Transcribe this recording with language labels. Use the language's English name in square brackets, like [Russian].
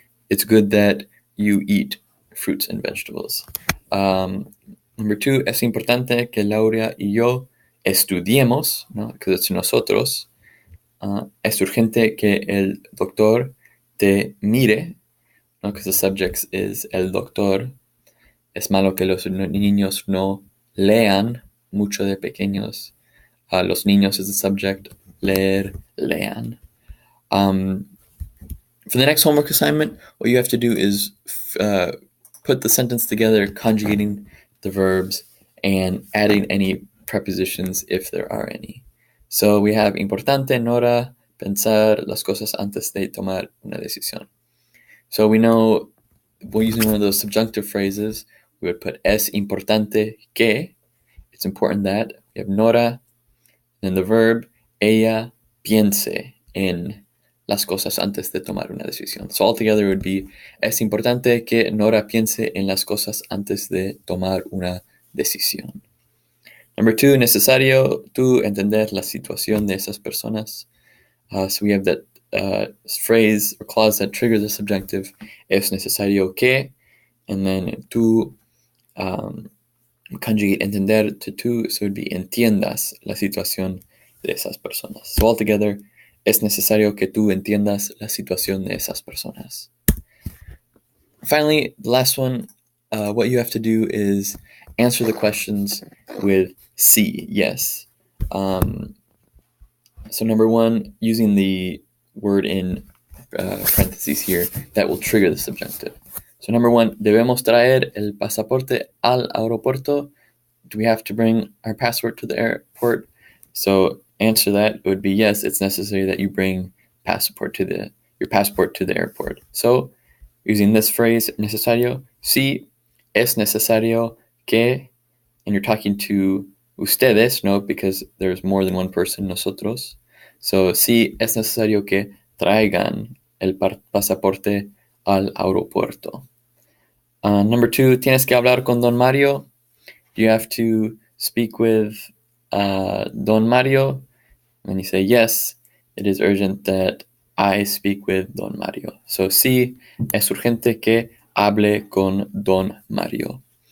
[English] It's good that you eat fruits and vegetables. Number 2, [Spanish] es importante que Laura y yo estudiemos, ¿no? [English] Because it's [Spanish] nosotros. Es urgente que el doctor te mire, ¿no? [English] Because the subject is [Spanish] el doctor. Es malo que los niños no lean mucho de pequeños. Los niños [English] is the subject. [Spanish] Leer, lean. [English] For the next homework assignment, what you have to do is put the sentence together, conjugating the verbs and adding any prepositions if there are any. So we have [Spanish] importante, Nora, pensar las cosas antes de tomar una decisión. [English] So we know, we're using one of those subjunctive phrases, we would put [Spanish] es importante que, [English] it's important that. We have [Spanish] Nora, [English] then the verb, [Spanish] ella piense en las cosas antes de tomar una decisión. [English] So altogether it would be, [Spanish] es importante que Nora piense en las cosas antes de tomar una decisión. [English] Number 2, [Spanish] necesario tú entender la situación de esas personas. [English] So we have that phrase or clause that triggers the subjunctive, [Spanish] es necesario que, [English] and then tú conjugate entender to tú, so it would be [Spanish] entiendas la situación de esas personas. [English] So altogether, [Spanish] es necesario que tú entiendas la situación de esas personas. [English] Finally, the last one, what you have to do is answer the questions with sí, yes. So number 1, using the word in parentheses here, that will trigger the subjunctive. So number 1, [Spanish] debemos traer el pasaporte al aeropuerto. [English] Do we have to bring our passport to the airport? So answer that, it would be yes, it's necessary that you bring your passport to the airport. So using this phrase, [Spanish] necesario, sí, es necesario que, [English] and you're talking to [Spanish] ustedes, [English] no, because there's more than one person, [Spanish] nosotros. [English] So [Spanish] sí, es necesario que traigan el pasaporte al aeropuerto. [English] Number 2, [Spanish] tienes que hablar con Don Mario. [English] You have to speak with Don Mario. And you say, yes, it is urgent that I speak with Don Mario. So [Spanish] sí, es urgente que hable con Don Mario.